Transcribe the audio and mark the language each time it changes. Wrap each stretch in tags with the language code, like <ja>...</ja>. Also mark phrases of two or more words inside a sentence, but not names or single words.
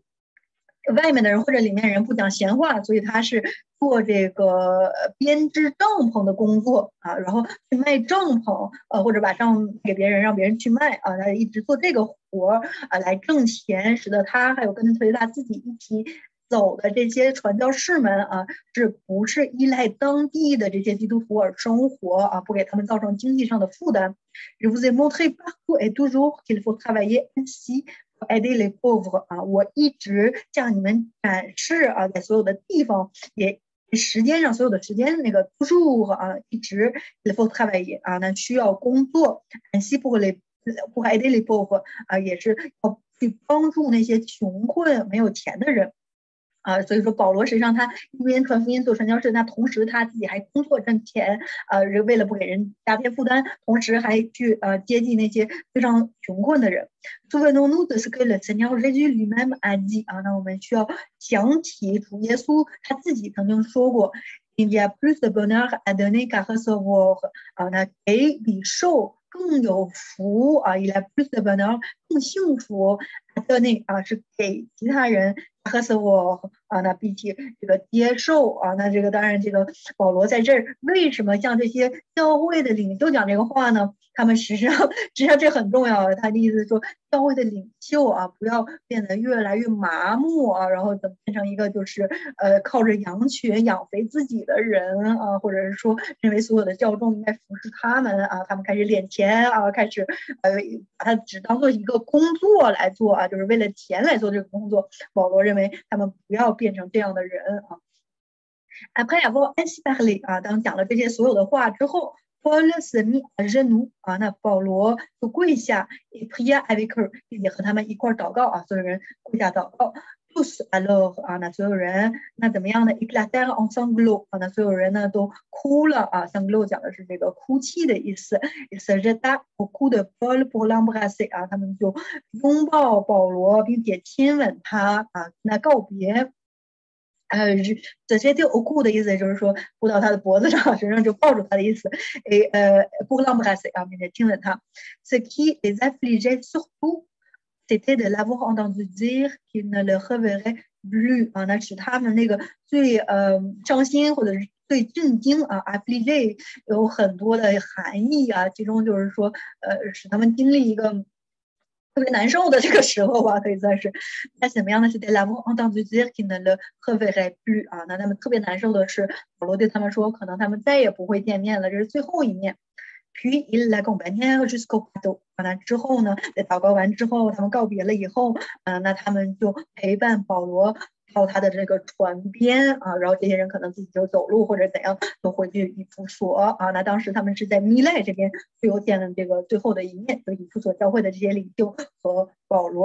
<zh>外面的人或者里面人不讲闲话，所以他是做这个编织帐篷的工作啊，然后去卖帐篷，或者把帐篷给别人，让别人去卖啊，他一直做这个活啊来挣钱，使得他还有跟随他自己一起走的这些传教士们啊，是不是依赖当地的这些基督徒而生活啊，不给他们造成经济上的负担。</zh> <fr>Je vous ai montré partout et toujours qu'il faut travailler ainsi. aider les pauvres</fr> <zh>啊，我一直向你们展示啊，在所有的地方也时间上所有的时间那个 toujours 啊，一直</zh> <fr>il faut travailler</fr> <zh>啊，那需要工作</zh> <fr>ainsi pour aider les pauvres</fr> <zh>啊，也是要去帮助那些穷困没有钱的人。啊，所以说保罗实际上他一边传福音做传教士，那同时他自己还工作挣钱，为了不给人加添负担，同时还去接济那些非常穷困的人。</zh> <fr>Souvenons-nous de ce que le Seigneur Jésus lui-même a dit</fr> <zh>啊，那我们需要想起主耶稣他自己曾经说过 ，</zh> <fr>Il y a plus de bonheur à donner qu'à recevoir</fr> <zh>啊，那给比受更有福啊 ，</zh> <fr>il y a plus de bonheur</fr> <zh>更幸福</zh> <fr>à donner</fr> <zh>啊是给其他人。和死我啊，那比起这个接受啊，那这个当然，这个保罗在这儿为什么向这些教会的领袖讲这个话呢？他们实际上这很重要。他的意思是说，教会的领袖啊，不要变得越来越麻木啊，然后怎么变成一个就是靠着羊群养肥自己的人啊，或者是说认为所有的教众应该服侍他们啊，他们开始敛钱啊，开始把它只当做一个工作来做啊，就是为了钱来做这个工作。保罗认为他们不要变成这样的人啊。</zh> <fr>Après avoir ainsi parlé</fr> <zh>啊，当讲了这些所有的话之后。</zh> <fr>Paul se mit à genoux</fr> <zh>啊，那保罗就跪下，</zh> <fr>et pria avec eux，</fr> <zh>并且和他们一块祷告啊，所有人跪下祷告。</zh> <fr>tous alors</fr> <zh>啊，那所有人那怎么样呢 ？</zh> <fr>éclatèrent en sanglots</fr> <zh>啊，那所有人呢都哭了啊。sanglots 讲的是这个哭泣的意思。</zh> <fr>il se jeta au cou de Paul pour l'embrasser</fr> <zh>啊，他们就拥抱保罗，并且亲吻他啊，那告别。直接就</zh> <fr>au cou</fr> <zh>的意思就是说扑到他的脖子上，身上就抱住他的意思。</zh> <fr>pour l'embrasser</fr> <zh>啊，并且亲吻他。</zh> <fr>ce qui les affligeait surtout c'était de l'avoir entendu dire qu'il ne le reverrait plus</fr> <zh>啊，那使他们那个最伤心或者是最震惊啊 affligé 有很多的含义啊，其中就是说使他们经历一个特别难受的这个时候吧，可以算是。那怎么样呢？是</zh> <fr>de l'avoir entendu dire qu'il ne le reverrait plus</fr> <zh>啊，那他们特别难受的是保罗对他们说，可能他们再也不会见面了，这是最后一面。</zh> <fr>puis il l'accompagnait jusqu'au bateau</fr> <zh>啊，那之后呢，在祷告完之后，他们告别了以后，那他们就陪伴保罗到他的这个船边啊，然后这些人可能自己就走路或者怎样，就回去以弗所啊。那当时他们是在米赖这边最后见了这个最后的一面，就以弗所教会的这些领袖和保罗。</zh>